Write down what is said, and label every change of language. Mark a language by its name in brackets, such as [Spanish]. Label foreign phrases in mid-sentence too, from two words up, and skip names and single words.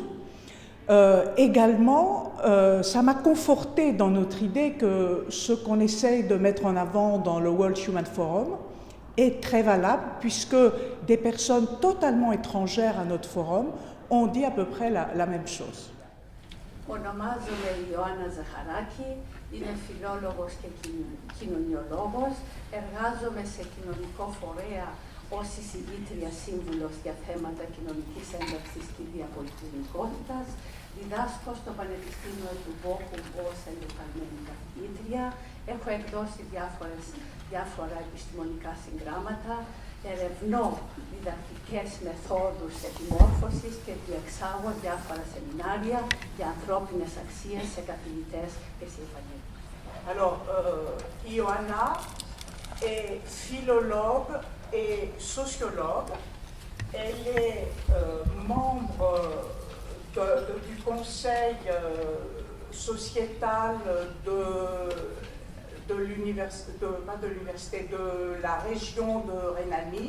[French] Également, ça m'a conforté dans notre idée que ce qu'on essaye de mettre en avant dans le World Human Forum est très valable, puisque des personnes totalement étrangères à notre forum ont dit à peu près la même chose. [Greek] Ονομάζομαι Ιωάννα Ζαχαράκη, είμαι φιλόλογος και κοινωνιολόγος. Εργάζομαι σε κοινωνικό φορέα ως εισηγήτρια σύμβουλος για θέματα κοινωνικής ένταξης και διαπολιτισμικότητας. Διδάσκω στο Πανεπιστήμιο του Μπόχουμ ως εντεταλμένη καθηγήτρια. Έχω εκδώσει διάφορα επιστημονικά συγγράμματα ερευνώ διδακτικές μεθόδους επιμόρφωσης και διεξάγω διάφορα σεμινάρια για ανθρώπινες αξίες σε καθηγητές και σε υπαλλήλους. [French] Alors, Ioanna est philologue et sociologue. Elle est membre du conseil sociétal de l'université, de la région de Rhénanie.